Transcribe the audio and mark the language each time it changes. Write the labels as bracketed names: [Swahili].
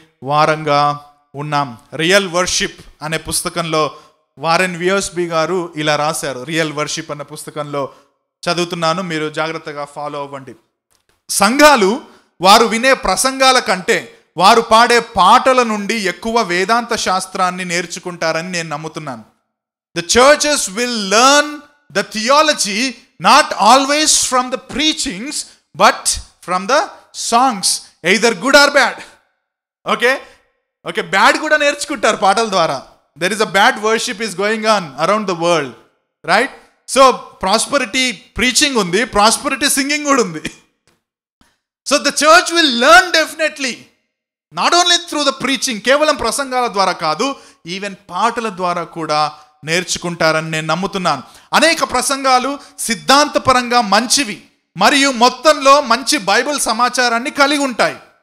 [Telugu] వారంగా ఉన్నాం. Real worship అనే పుస్తకంలో వారెన్ వియర్స్బీ గారు ఇలా రాశారు. రియల్ వర్షిప్ అనే పుస్తకంలో చదువుతున్నాను, మీరు జాగ్రత్తగా ఫాలో అవ్వండి. సంఘాలు వారు వినే ప్రసంగాల కంటే వారు పాడే పాటల నుండి ఎక్కువ వేదాంత శాస్త్రాన్ని నేర్చుకుంటారని నేను నమ్ముతున్నాను. [English] The churches will learn the theology not always from the preachings but from the songs, either good or bad. [Telugu] Okay, bad కూడా నేర్చుకుంటారు పాటల ద్వారా. [English] There is a bad worship is going on around the world, right? So prosperity preaching ఉంది, prosperity singing కూడా ఉంది. So the church will learn definitely, not only through the preaching, [Telugu] కేవలం ప్రసంగాల ద్వారా కాదు, ఈవెన్ పాటల ద్వారా కూడా నేర్చుకుంటారని నేను నమ్ముతున్నాను. అనేక ప్రసంగాలు సిద్ధాంతపరంగా మంచివి మరియు మొత్తంలో మంచి బైబిల్ సమాచారాన్ని కలిగి ఉంటాయి.